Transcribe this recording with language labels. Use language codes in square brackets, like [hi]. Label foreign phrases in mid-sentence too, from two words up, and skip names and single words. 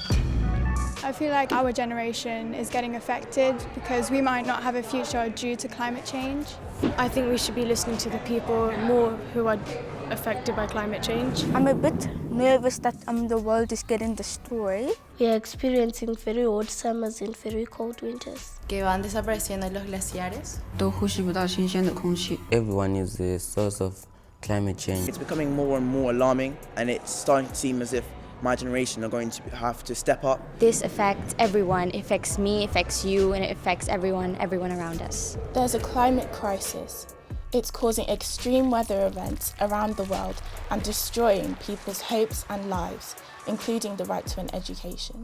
[en] I feel like our generation is getting affected because we might not have a future due to climate change. I think we should be listening to the people more who are affected by climate change. I'm a bit nervous that the world is getting destroyed. We are experiencing very hot summers and very cold winters. [es] Que van desapareciendo los glaciares. [zh] 都呼吸不到新鲜的空气。 [en] Everyone is the source of climate change. It's becoming more and more alarming, and it's starting to seem as if my generation are going to have to step up. This affects everyone. It affects me, it affects you, and it affects everyone around us. There's a climate crisis. It's causing extreme weather events around the world and destroying people's hopes and lives, including the right to an education.